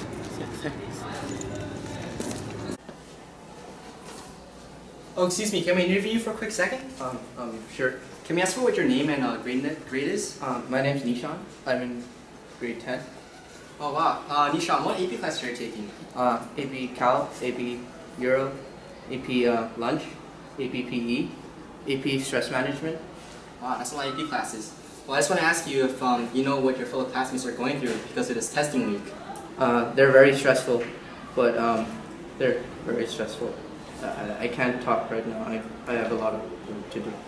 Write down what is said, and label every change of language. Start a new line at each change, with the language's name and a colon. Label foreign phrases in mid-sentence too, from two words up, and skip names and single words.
English: Oh, excuse me, can we interview you for a quick second? Sure. Can we ask for what your name and grade is? My name's Nishan. I'm in grade 10. Oh wow. Nishan, what AP class are you taking? AP Cal, AP Euro, AP Lunch, AP PE, AP Stress Management. Wow, that's a lot of AP classes. Well, I just want to ask you if you know what your fellow classmates are going through because of this testing week. They're very stressful, but they're very stressful. I can't talk right now. I have a lot of work to do.